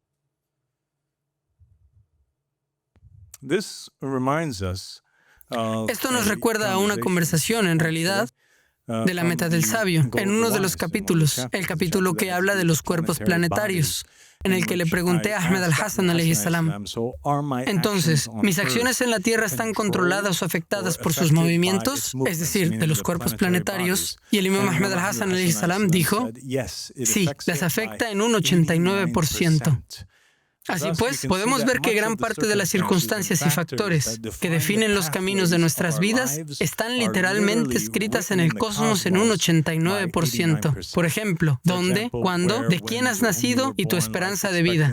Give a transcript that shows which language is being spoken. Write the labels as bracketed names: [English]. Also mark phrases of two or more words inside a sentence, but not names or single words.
[Spanish] Esto nos recuerda a una conversación, en realidad, de la meta del sabio, en uno de los capítulos, el capítulo que habla de los cuerpos planetarios. en el que le pregunté a Ahmed al-Hassan [Arabic] عليه السلام: [Spanish] entonces, ¿mis acciones en la Tierra están controladas o afectadas por sus movimientos, es decir, de los cuerpos planetarios? Y el imam Ahmed al-Hassan [Arabic] عليه السلام [Spanish] dijo: sí, las afecta en un 89%. Así pues, podemos ver que gran parte de las circunstancias y factores que definen los caminos de nuestras vidas están literalmente escritas en el cosmos en un 89%. Por ejemplo, dónde, cuándo, de quién has nacido y tu esperanza de vida.